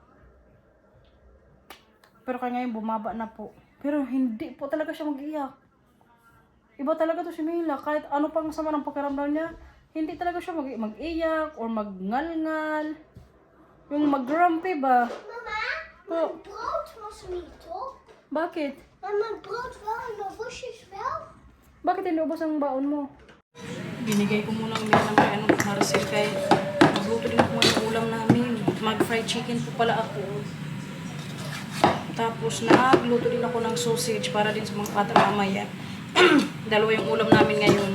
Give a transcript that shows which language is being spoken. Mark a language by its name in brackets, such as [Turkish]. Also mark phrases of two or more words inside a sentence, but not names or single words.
[Filipino] Pero kaya ngayon bumaba na po. Pero hindi po talaga siya mag-iyak. Iba talaga to si Mila. Kahit ano pang sama ng pakiramdam niya, Hindi talaga siya mag-iyak or magngal-ngal. Yung mag-grumpy ba? Mama, Oh, [Dutch] mijn brood was niet op. [Filipino] bakit? [Dutch] Maar mijn brood wel en mijn worstjes wel. [Filipino] Bakit inubos ang baon mo? Binigay ko muna ang ng kay ano, Marcel kay magluto din ako ng ulam namin. Mag- [English] fried chicken [Filipino] po pala ako. Tapos nagluto din ako ng sausage para din sa mga bata mamaya. Dalawa yung ulam namin ngayon.